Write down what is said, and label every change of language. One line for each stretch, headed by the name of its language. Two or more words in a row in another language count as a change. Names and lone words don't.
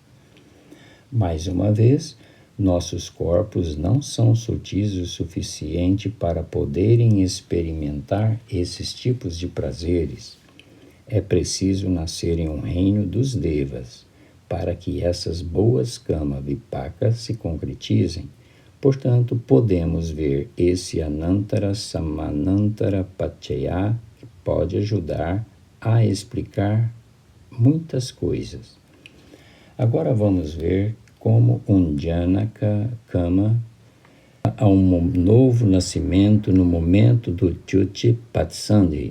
Portuguese: Mais uma vez, nossos corpos não são sutis o suficiente para poderem experimentar esses tipos de prazeres. É preciso nascer em um reino dos devas, para que essas boas
Pali: kama vipaka
Portuguese: se concretizem. Portanto, podemos ver esse
Pali: anantara samanantara pachaya,
Portuguese: que pode ajudar a explicar muitas coisas. Agora vamos ver como um
Pali: Janaka Kama
Portuguese: há um novo nascimento no momento do
Pali: Tyuti Patsandhi.